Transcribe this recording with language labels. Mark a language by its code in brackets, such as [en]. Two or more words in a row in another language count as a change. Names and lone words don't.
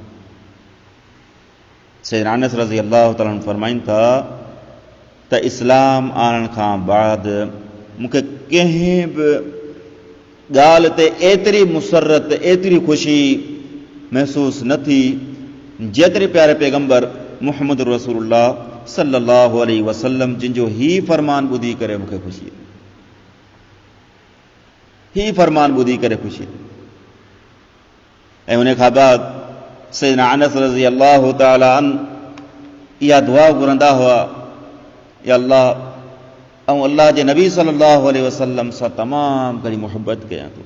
[sd] सैयदना अनस [ar] رضي الله تعالى عنه [sd] फरमाइनि था त इस्लाम आणण खां बाद मूंखे कंहिं बि ॻाल्हि ते एतिरी मुसरत, एतिरी ख़ुशी महसूस न थी जेतिरी प्यारे पैगंबर मुहम्मद रसूलुल्लाह [ar] صلى الله عليه وسلم [sd] जिन जो ही फरमान ॿुधी करे मूंखे ख़ुशी, ही फरमान ॿुधी करे ख़ुशी। ऐं उन खां बाद सैयदना अनस [ar] رضي الله تعالى عن [sd] इहा दुआ घुरंदा हुआ, [ar] يا الله [sd] ऐं अल्लाह जे नबी [ar] صلى الله عليه وسلم [sd] सां तमामु घणी मुहबत कयां थो।